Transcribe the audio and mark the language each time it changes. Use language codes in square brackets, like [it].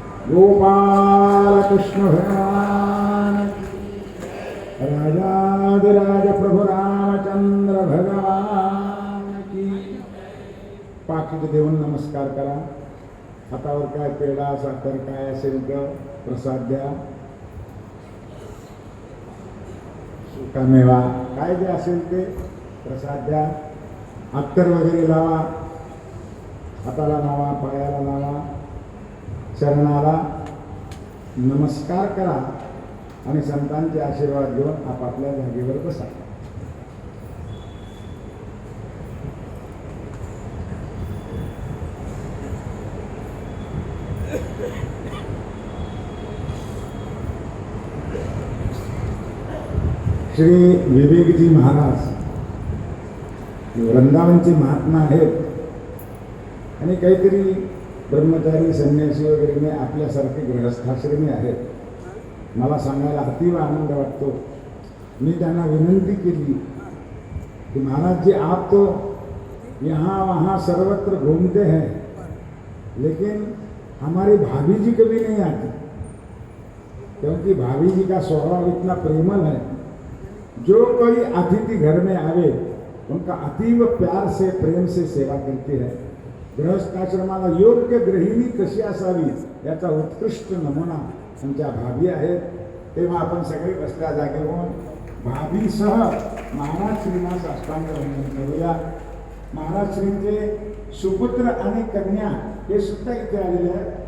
[hi] गोपाल कृष्ण भगवान राजाधिराज प्रभु रामचंद्र भगवान की. [mr] पाकिट देऊन नमस्कार करा. हातावर काय पेढा साखर काय असेल तर प्रसाद द्या. सुकामेवा काय जे असेल ते प्रसाद द्या. अत्तर वगैरे लावा. हाताला लावा, पायाला लावा, चरणाला नमस्कार करा आणि संतांचे आशीर्वाद घेऊन आपापल्या जागेवर बसा. श्री विवेकजी महाराज वृंदावनचे महात्मा आहेत आणि काहीतरी ब्रह्मचारी संन्यासी वगैरे नाही, आपल्यासारखे गृहस्थाश्रमी आहेत. मला सांगायला अतीव आनंद वाटतो. मी त्यांना विनंती केली [hi] कि महाराज जी आप तो यहाँ वहाँ सर्वत्र घूमते हैं, लेकिन हमारी भाभी जी कभी नहीं आती, क्योंकि भाभी जी का स्वभाव इतना प्रेमल है. जो कोई अतिथि घर में आवे उनका अतीव प्यार से प्रेम से सेवा करती है. [mr] गृहस्थाश्रमाला योग्य गृहिणी कशी असावी याचा उत्कृष्ट नमुना आमच्या भाभी आहेत. तेव्हा आपण सगळे बसल्या जागेवरून भाभीसह महाराज श्रींना साष्टांग वंदन करूया. महाराज श्रींचे सुपुत्र आणि कन्या हे सुद्धा इथे आलेले आहेत.